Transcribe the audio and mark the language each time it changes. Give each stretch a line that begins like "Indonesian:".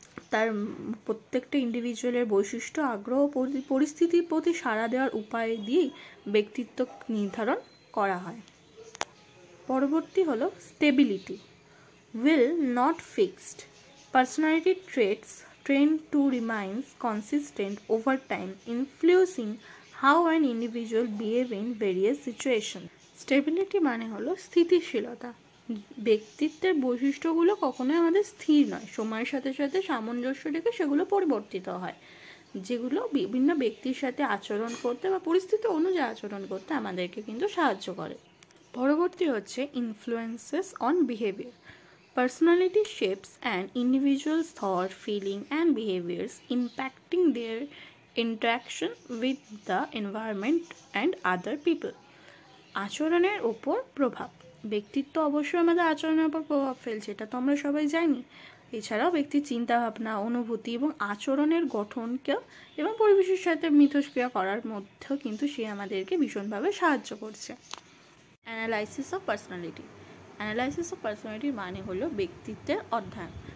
Bangla: তার প্রত্যেকটা ইন্ডিভিজুয়ালের বৈশিষ্ট্য, আগ্রহ, পরিস্থিতির প্রতি সাড়া দেওয়ার উপায় দিয়েই ব্যক্তিত্ব নির্ধারণ করা হয়। পরবর্তী হলো stability.
English: will not fixed personality traits tend to remain consistent over time, influencing how an individual behave in various situations.
Bangla: Stability মানে হলো স্থিতিশীলতা। ব্যক্তিত্বের বৈশিষ্ট্যগুলো কখনোই আমাদের স্থির নয়, সময়ের সাথে সাথে সামঞ্জস্য রেখে সেগুলো পরিবর্তিত হয়। যেগুলো বিভিন্ন ব্যক্তির সাথে আচরণ করতে বা পরিস্থিতি অনুযায়ী আচরণ করতে আমাদেরকে কিন্তু সাহায্য করে। পরবর্তী হচ্ছে influences on behaviour.
English: Personality shapes an individual's thought, feeling, and behaviors, impacting their interaction with the environment and other people.
Bangla: আচরণের ওপর প্রভাব। ব্যক্তিত্ব অবশ্যই আমাদের আচরণের ওপর প্রভাব ফেলছে, এটা তো আমরা সবাই জানি। এছাড়াও ব্যক্তির চিন্তাভাবনা, অনুভূতি এবং আচরণের গঠনকে এবং পরিবেশের সাথে মিথস্ক্রিয়া করার মধ্যেও কিন্তু সে আমাদেরকে ভীষণভাবে সাহায্য করছে। Analysis of personality. Analysis of পার্সোনালিটির মানে হলো ব্যক্তিত্বের অধ্যয়ন।